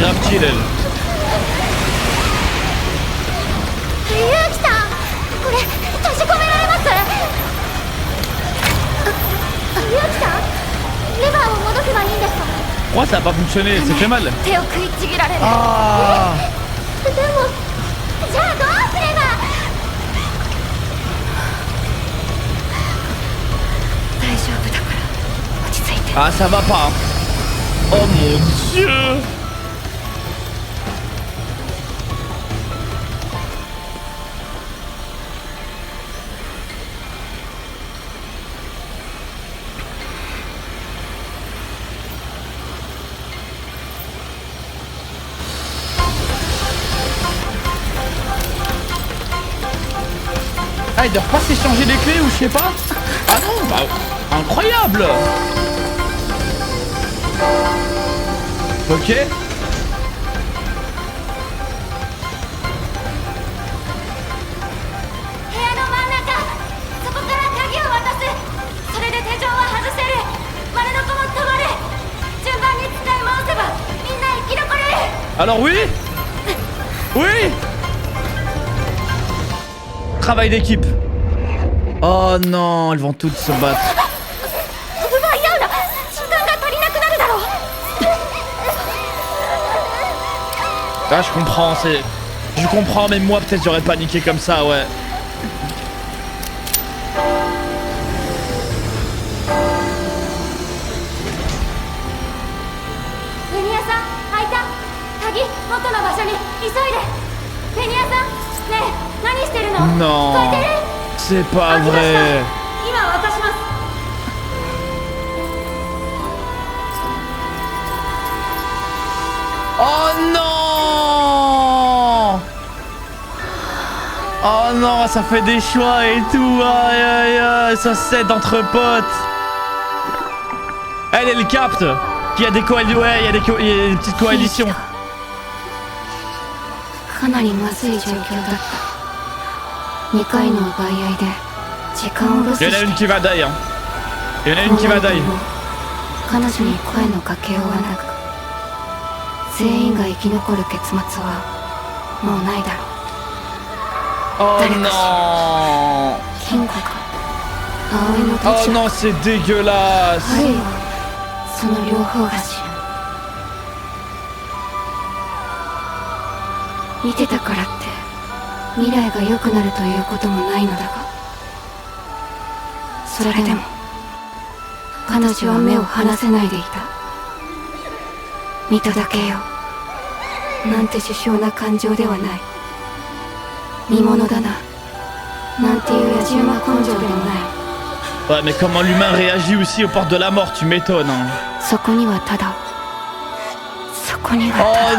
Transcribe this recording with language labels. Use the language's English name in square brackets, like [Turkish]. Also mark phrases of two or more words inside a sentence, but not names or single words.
[French] chill, elle. [Japanese] ゆうきさんこれ閉じ込められます。ゆうきさんレバーを戻せばいいんですか。 [French] Pourquoi ça a pas fonctionné? C'est fait mal. [Japanese] 手を食いちぎられる。 [French] Ah. [Japanese] でもじゃあどうすれば。大丈夫だから落ち着いて。 [French] Ah, ça va pas. Oh mon dieu. Ah, ils doivent pas s'échanger les clés ou je sais pas. Ah non, bah incroyable. Ok. [Japanese] 部屋の真ん中、そこから鍵を渡す。それで手錠は外せる。丸の子も止まる。順番に使い回せばみんな生き残れる。 [French] Alors oui. Oui. Travail d'équipe. Oh non, elles vont toutes se battre. [Japanese] 奪い合うな。時間が足りなくなるだろう。 [French] Ah, je comprends, c'est... Je comprends, mais moi peut-être j'aurais paniqué comme ça, ouais. [Japanese] ベニヤさん、開いた。鍵、元の場所に急いで。ベニヤさん、ねえ、何してるの？聞こえて [French] Non, [Japanese] る？ [French] c'est pas vrai. [Japanese] 今渡します。 [French] Oh non. Oh non, ça fait des choix et tout. Aïe aïe aïe, ça s'aide entre potes. Elle capte qu'il y a des coalitions. Ouais, il y a des petites coalitions. [Japanese] かなりまずい状況だった。2回の奪い合いで時間をロス [French] Il y en a [Japanese] して [French] une qui va die, hein. Il y en a une qui va die. [Japanese] 彼女に声のかけようはなく、全員が生き残る結末はもうないだろう。 [French] Oh [Japanese] 誰か [French] non. [Japanese] 金庫か葵のど [French] Oh [Japanese] ちら [French] non, c'est dégueulasse. [Japanese] あるいはその両方が知る。見てたからって未来が良くなるということもないのだが、それでも彼女は目を離せないでいた。見ただけよ。なんて殊勝な感情ではない。見物だな。なんていう野獣馬根性でもない。 [French] Ouais, mais comment l'humain réagit aussi aux portes de la mort, tu m'étonnes. Hein. [Japanese] そこにはただ、そこにはた [French] Oh [Japanese] だ。